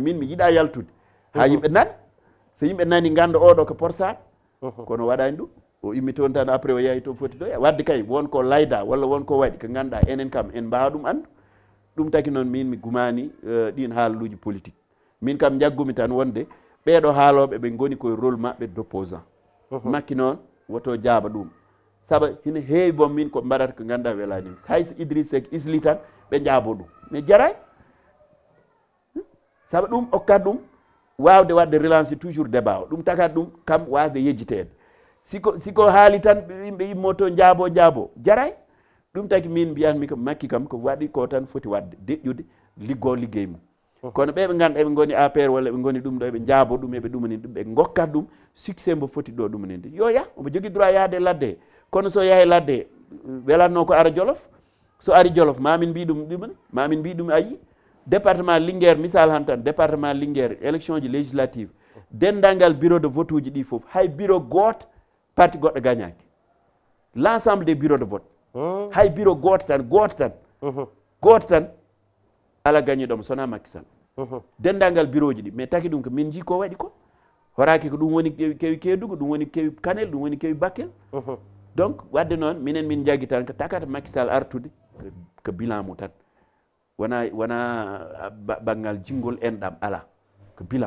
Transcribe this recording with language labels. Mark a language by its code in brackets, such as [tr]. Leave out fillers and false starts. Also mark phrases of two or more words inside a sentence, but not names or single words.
[ff] min mi yiiɗa yaltude ha yimɓe nani so yimɓe nani ganda oɗo ko porsat kono waɗani ɗum o immi toon tan après o yahi to foti ɗo wadde kay wonko layda walla wonko waɗi ko ganduɗa enen kam en mbawa ɗum andu ɗum taki noon min mi gumani ɗin haalaluji politique min kam jaggumi tan wonde ɓeɗo haaloɓe ɓe goni koye rôle maɓɓe [fr] d' opposant [ff] makki noon woto jaaba ɗum saabu hina heewi bom min ko mbaɗata ko ngannduɗaa welaani hayso Idriss Seck isli tan ɓe njaabo ɗum mais jaray saabu ɗum okkat ɗum waawde waɗde [fr] relance toujours débat [ff] o ɗum takat ɗum kam waasde yejjiteede siko haali tan yimɓe immo to njaabo jaray ɗum taki min mbiyanmi ko Macky kam ko waɗi ko tan foti waɗde deƴƴude liggoo liggey mum kono ɓe ngannduɗaa ɓe ngoni APR walla ɓe ngoni ɗum ɗo eɓe njaabo ɗum eɓe ɗumanini ɗum ɓe ngokkat ɗum succès mbo foti ɗo ɗumaninde yo yah omo jogii droit yahde ladde he kono so yahe ladde he welatno ko ara Jolof so ari Jolof mamin mbi ɗum ɗumane mamin mbi ɗum ayi département Linguére misal han tan département Linguére élection ji législative dendalngal [fr] bureau de vote [ff] uji ɗi fof hay bureau gooto parti goɗɗo gagnaki [fr] l' ensemble des bureaux de vote [ff] hay bureau gooto tan ala gagniɗomo sona Macky Sall dendalngal bureau ji ɗi mais taki ɗum ko min jii ko waɗi ko horaki ko ɗum woni kewi Kédougou ɗum woni kewi Kanel ɗum woni kewi Bakel donc wadde noon minen min jaggi tan ko takata Macky Sall artude ko bilan mo tan wona banggal jinngol enɗam ala ko bilan